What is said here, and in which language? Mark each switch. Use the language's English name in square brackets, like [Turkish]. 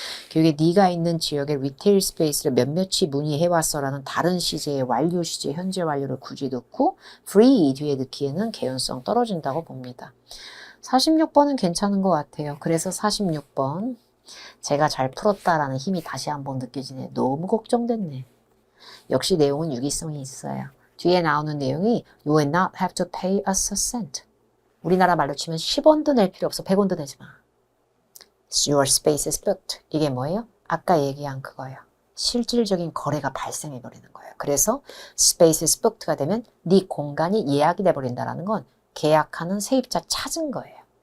[Korean] 교육에 네가 있는 지역의 리테일 스페이스를 몇몇이 문의해왔어라는 다른 시제의 완료 시제, 현재 완료를 굳이 넣고 free 뒤에 넣기에는 개연성 떨어진다고 봅니다. 46번은 괜찮은 것 같아요. 그래서 46번 제가 잘 풀었다라는 힘이 다시 한번 느껴지네. 너무 걱정됐네. 역시 내용은 유기성이 있어요. 뒤에 나오는 내용이 [English] You will not have to pay us a cent. [Korean] 우리나라 말로 치면 10원도 낼 필요 없어. 100원도 내지 마. [English] Your space is booked. [Korean] 이게 뭐예요? 아까 얘기한 그거예요. 실질적인 거래가 발생해버리는 거예요. 그래서 space is booked가 되면 네 공간이 예약이 돼버린다는 건 계약하는 세입자 찾은 거예요.